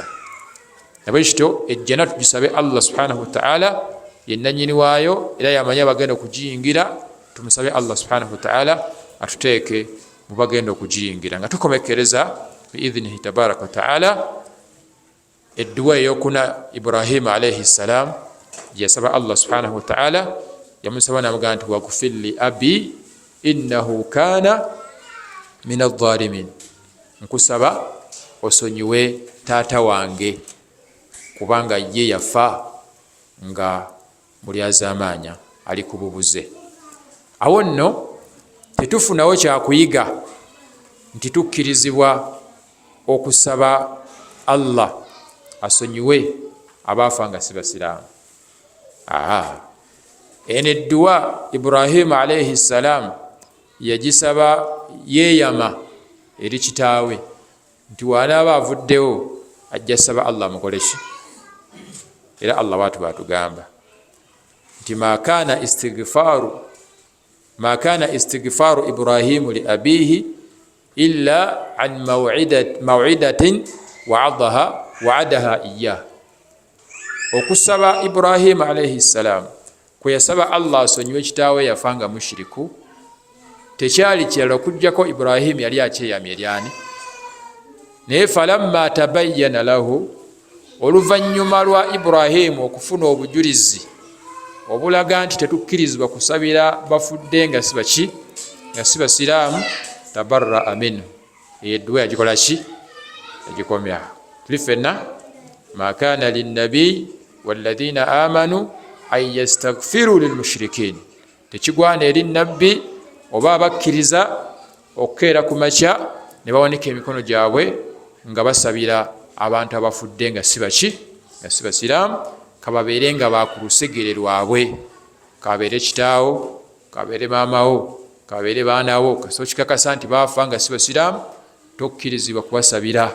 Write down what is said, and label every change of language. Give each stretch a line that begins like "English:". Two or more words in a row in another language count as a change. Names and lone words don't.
Ganda: Nabwekityo ejjana tugisabe Allah
Arabic: سبحانه وتعالى,
Ganda: ye nannyini waayo era yamanya bagenda okugiyingira. Tumusabe Allah
Arabic: سبحانه وتعالى
Ganda: atuteeke mu bagenda okugiyingira, nga tukomekereza
Arabic: بإذنه تبارك وتعالى.
Ganda: Edduwa eyokuna Ibrahima
Arabic: عليه السلام
Ganda: yasaba Allah
Arabic: سبحانه وتعالى,
Ganda: yamusaba namugamba nti
Arabic: واغفر لأبي إنه كان من الضالين,
Ganda: nkusaba osonyiwe taata wange kubanga ye yafa nga mulyazaamanya ali ku bubuze. Awo nno tetufunawo kyakuyiga nti tukkirizibwa okusaba Allah asonyiwe abaafa nga si basiraamu. Eno edduwa Ibrahima
Arabic: عليه السلام
Ganda: yagisaba yeeyama eri kitaawe nti wanaaba avuddewo ajja saba Allah mukoleki. Era Allah watu batugamba nti
Arabic: ما كان استغفار إبراهيم لأبيه إلا عن موعدة وعدها إياه.
Ganda: Okusaba Ibrahima
Arabic: عليه السلام
Ganda: kwe yasaba Allah asonyiwe kitaawe yafanga mushiriku tekyali kirala okujjako Ibrahim yali akyeyamye eryani. Naye
Arabic: فلما تبين له,
Ganda: oluvannyuma lwa Ibrahim okufuna obujulizi obulaga nti tetukkirizibwa kusabira bafudde nga sibaki nga si basiraamu,
Arabic: تبرأ منه,
Ganda: edduwa yagikola ki? Yagikomya. Tuli ffenna
Arabic: ما كان للنبي والذين آمنوا أن يستغفروا للمشركين,
Ganda: tekigwana eri nabbi oba abakkiriza okukeera ku makya ne bawanika emikono gyabwe nga basabira abantu abafudde nga sibaki nga si basiraamu, kababeere nga bakulusegere lwabwe, kabeere kitaawo, kabeere maamawo, kabeere baanawo, kasoo kikakasa nti baafa nga si basiraamu, tokkirizibwa kubasabira.